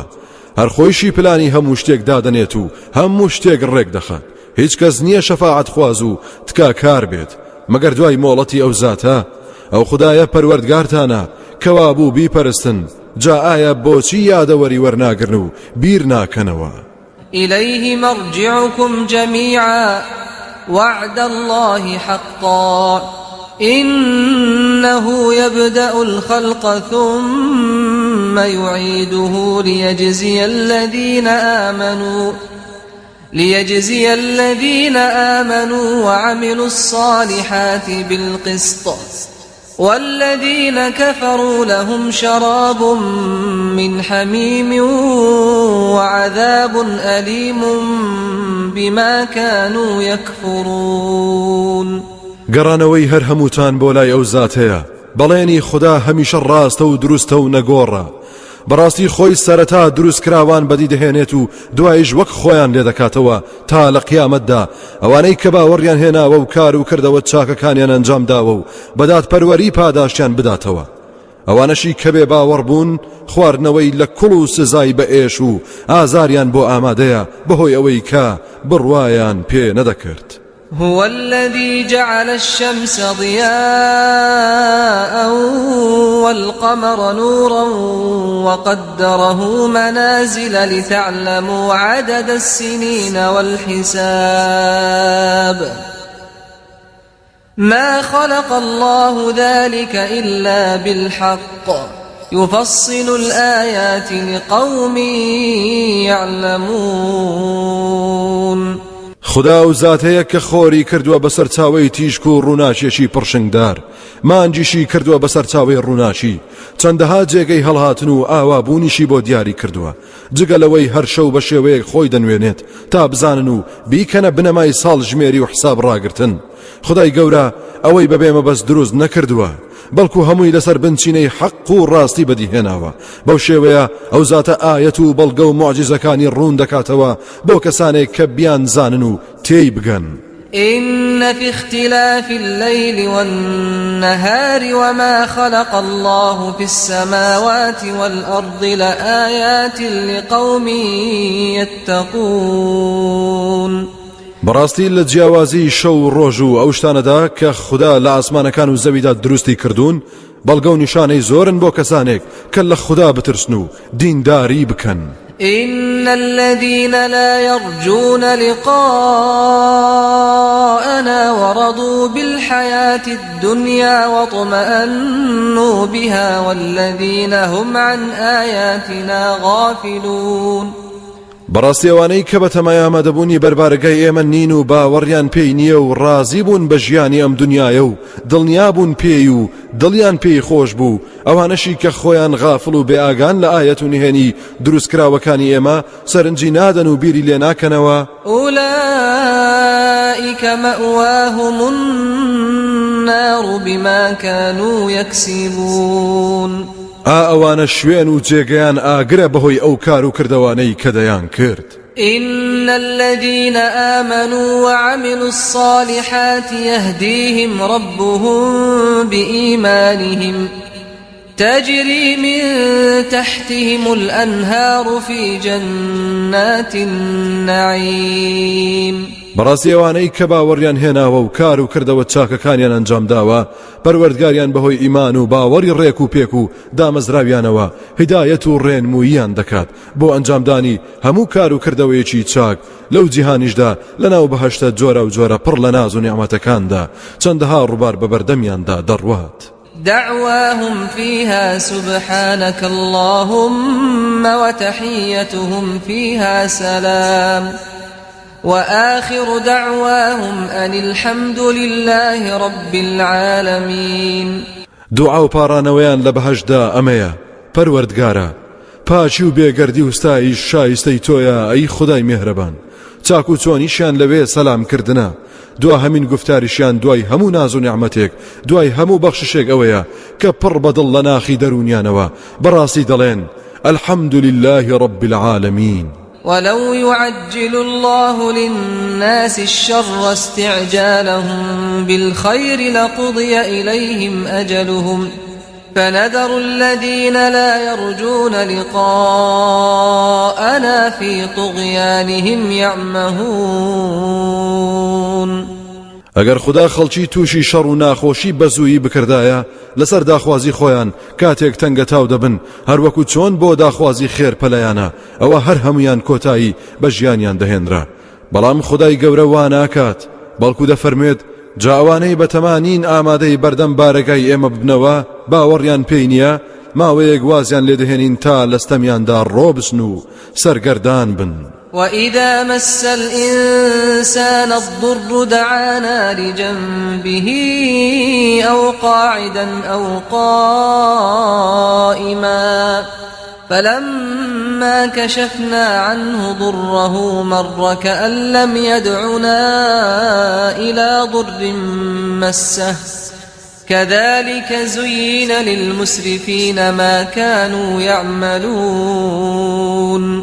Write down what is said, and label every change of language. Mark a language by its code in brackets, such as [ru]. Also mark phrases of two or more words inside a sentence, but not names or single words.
[ckb] هەر خۆیشی پلانی هەموو شتێک دادەنێت و هەموو شتێک ڕێک دەخات. هیچ کەس نییە شەفاعەت خواز و تکا کار بێت مەگەر دوای مۆڵەتی ئەو زاتە. ئەو خودایە پەروەردگارتانە کەوا بوو بیپەرستن، جا ئایا بۆچی یادەوەری وەرناگرن و بیر ناکەنەوە؟ [ar] إليه مرجعكم جميعا وعد الله حقا إنه يبدأ الخلق ثم يعيده ليجزي الذين آمنوا وعملوا الصالحات بالقسط والذين كفروا لهم شراب من حميم وعذاب أليم بما كانوا يكفرون. [ckb] گەڕانەوەی هەر هەمووتان بۆ لای ئەو زاتەیە، بەڵێنی خوددا هەمیشە ڕاستە و دروستە و نەگۆڕە. بەڕاستی خۆی سەرەتا دروست کراوان بەدی دەهێنێت و دوایش وەک خۆیان لێ دەکاتەوە تا لە قیامەتدا. ئەوانەی کە باوەڕیان هێناوە و کار و کردەوە چاکەکانیان ئەنجام داوە و بەدات پەروەری پاداشیان بداتەوە. ئەوانەشی کە بێ باوەڕ بوون خواردنەوەی لە کوڵ و سزای بە ئێش و ئازاریان بۆ ئامادەیە بەهۆی ئەوەی کە بڕوایان پێ نەدەکرد. [ar] هو الذي جعل الشمس ضياء والقمر نورا وقدره منازل لتعلموا عدد السنين والحساب ما خلق الله ذلك إلا بالحق يفصل الآيات لقوم يعلمون. [ckb] خدا و زاتەیە کە خۆری کردووە بەسەر چاوەی تیشک و ڕووناچێکی پڕشنگدار مانجیشی کردووە بەسەر چاوەی ڕووناچی چەندەها جێگەی هەڵهاتن و ئاوابوونیشی بۆ دیاری کردووە جگە لەوەی هەر شەو بە شێوەیەک خۆی دەنوێنێت تا بزانن و بیکەنە بنەمای ساڵ ژمێری و حساب ڕاگرتن خدای گەورە ئەوەی بەبێ مەبەست دروست نەکردووە بەڵکو هەمووی لەسەر بنچینەی حەق و ڕاستی بەدیهێناوە بەو شێوەیە ئەو زاتە ئایەت و بەڵگە و معجزەکانی ڕوون دەکاتەوە بۆ کەسانێک کە بیان زانن و تێی بگەن [ar] إن في اختلاف الليل والنهار وما خلق الله في السماوات والأرض لآيات لقوم يتقون [ckb] بەڕاستی لە جیاوازی شەو ڕۆژ و ئەو شتانەدا کە خوددا لە ئاسمانەکان و زەویدا دروستی کردوون بەڵگە و نیشانەی زۆرن بۆ کەسانێک کە لە خوددا بترسن و دینداری بکەن [ar] إن الذين لا يرجون لقاءنا ورضوا بالحياة الدنيا واطمأنوا بها والذين هم عن آياتنا غافلون [ckb] بەڕاستی ئەوانەی کە بەتەمای ئامادەبوونی بەربارگای ئێمە نین و باوەڕیان پێی نییە و ڕازی بوون بە ژیانی ئەم دنیایە و دڵنیا بوون پێی و دڵیان پێی خۆش بوو ئەوانەشی کە خۆیان غافڵ و بێئاگان لە ئایەت و نهێنی دروستکراوەکانی ئێمە سەرنجی نادەن و بیری لێ ناکەنەوە [ar] أولئك مأواهم النار بما كانوا يكسبون [ckb] ئەوانە شوێن و جێگەیان ئاگرە بەهۆی ئەو کار و کردەوانەی کە دەیان کرد [ar] إن الذين آمنوا وعملوا الصالحات يهديهم ربهم بإيمانهم تجري من تحتهم الأنهار في جنات النعيم [ckb] بەڕاستی ئەوانەی کە باوەڕیان هێناوە و کار و کردەوە چاکەکانیان ئەنجام داوە پەروەردگاریان بەهۆی ئیمان و باوەڕی ڕێک و پێک و دامەزراویانەوە هیدایەت و ڕێنمووییان دەکات بۆ ئەنجامدانی هەموو کار و کردەوەیەکی چاک لەو جیهانیشدا لەناو بەهەشتە جۆرە و جۆرە پڕ لە ناز و نیعمەتەکاندا چەندەها ڕووبار بە بەردەمیاندا دەڕوات [ar] دعواهم فيها سبحانك اللهم وتحيتهم فيها سلام وآخر دعواهم أن الحمد لله رب العالمين [ckb] دعا و پارانەوەیان لە بەهەشدا ئەمەیە پەروەردگارە پاچی و بێگەردی و ستایش شایستەی تۆیە ئەی خودای میهرەبان چاک و چۆنیشیان لەوێ سەلامکردنە دوا هەمین گفتاریشیان دوای هەموو ناز و نیعمەتێک دوای هەموو بەخششێک ئەوەیە کە پڕ بەدڵ لە ناخی دەرونیانەوە بەڕاستی دەڵێن [ar] الحمد لله رب العالمين ولو يعجل الله للناس الشر استعجالهم بالخير لقضي إليهم أجلهم فنذر الذين لا يرجون لقاءنا في طغيانهم يعمهون [ckb] ئەگەر خدا خەڵکی تووشی شەڕ و ناخۆشی بەزوویی بکردایە لەسەر داخوازی خۆیان کاتێک تەنگە تاو دەبن هەروەکو چۆن بۆ داخوازی خێر پەلەیانە ئەوە هەر هەمویان کۆتایی بە ژیانیان دەهێنرا بەڵام خدای گەورە وا ناکات بەڵکو دەفەرمێت جاوانەی بەتەمانین ئامادەی بەردەم بارەگای ئێمە ببنەوە باوەڕیان پێی نییە ماوەیەک وازیان لێدەهێنین تا لەستەمیاندا ڕۆبسن و سەرگەردان بن [ar] وإذا مس الإنسان الضر دعانا لجنبه أو قاعدا أو قائما فلما كشفنا عنه ضره مر كأن لم يدعنا إلى ضر مسه كذلك زين للمسرفين ما كانوا يعملون